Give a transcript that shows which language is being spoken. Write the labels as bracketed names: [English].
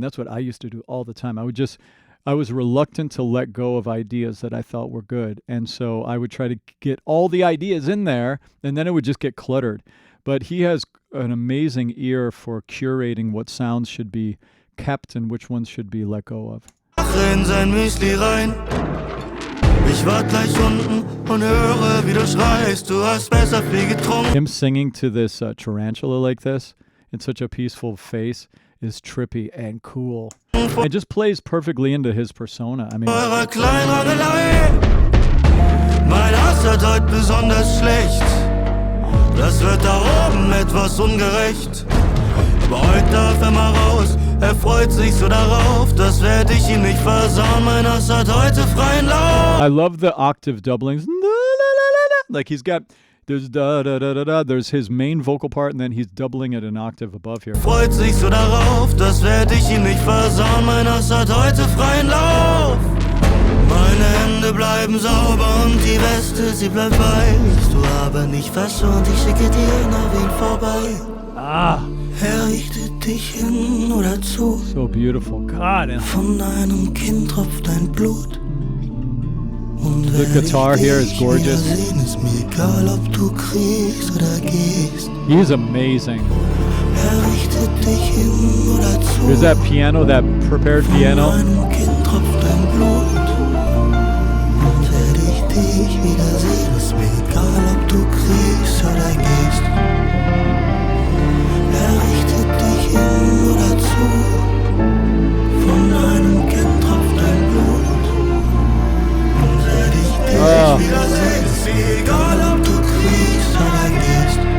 [English] That's what I used to do all the time. I was reluctant to let go of ideas that I thought were good. And so I would try to get all the ideas in there, and then it would just get cluttered. But he has an amazing ear for curating what sounds should be kept and which ones should be let go of. [German] In sein Müsli rein. Ich war gleich unten und höre, wie du schreist. Du hast besser viel getrunken. [English] Him singing to this tarantula like this in such a peaceful face is trippy and cool. It just plays perfectly into his persona. [German] Eurer Kleinrangelei. Mein Hass hat heute besonders schlecht. Das wird da oben etwas ungerecht. Aber heute darf er mal raus. Freut sich so darauf, das werd ich ihm nicht versauen. Mein Hass hat heute freien Lauf. [English] I love the octave doublings. Like there's da da da da da. There's his main vocal part, and then he's doubling it an octave above here. [German] Freut sich so darauf, das werd ich ihm nicht versauen. Mein Hass hat heute freien Lauf. Meine Hände bleiben sauber und die Weste, sie bleibt weiß. Du aber nicht verschont, ich schicke dir noch wen vorbei. Er richtet dich hin oder zu. [English] So beautiful. God. [German] Von deinem Kinn tropft dein Blut. Und [English] the guitar here is gorgeous. [German] Sehen, ist mir egal, ob du kriegst oder gehst. [English] He's amazing. [German] Er richtet dich hin oder zu. [English] There's that piano, that prepared piano. [German] Von deinem Kinn tropft dein Blut. Und werde ich dich wiedersehen, ist mir egal, ob du kriegst oder gehst. Er richtet dich hin oder zu. Von deinem Kinn tropft dein Blut. Und werde ich dich wiedersehen, ist mir egal, ob du kriegst oder gehst.